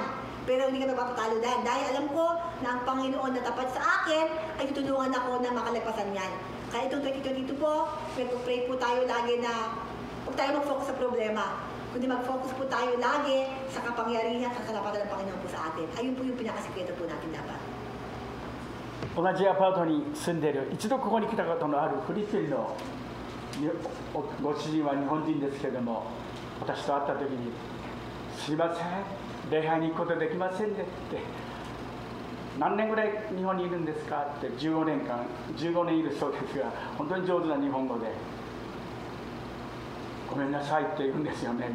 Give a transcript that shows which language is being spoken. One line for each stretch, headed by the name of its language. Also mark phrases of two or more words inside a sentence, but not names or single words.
Filipino: Pero hindi ka magpapatalo dahil alam ko na ang Panginoon na tapat sa akin ay tutulungan ako na makalagpasan yan. Kaya itong 2022 po, pray po tayo lagi na huwag tayo mag-focus sa problema. Kundi mag-focus po tayo lagi sa kapangyarihan, sa kalapatan ng Panginoon po sa atin. Ayun po yung pinakasikreto po natin dapat.
Japanese: 同じアパートに住んでいる、一度ここに来たことのあるフィリピンのご主人は日本人ですけれども、私と会った時に「すいません、礼拝に行くことできませんね」って何年ぐらい日本にいるんですかって15年いるそうですが、本当に上手な日本語でごめんなさいって言うんですよね。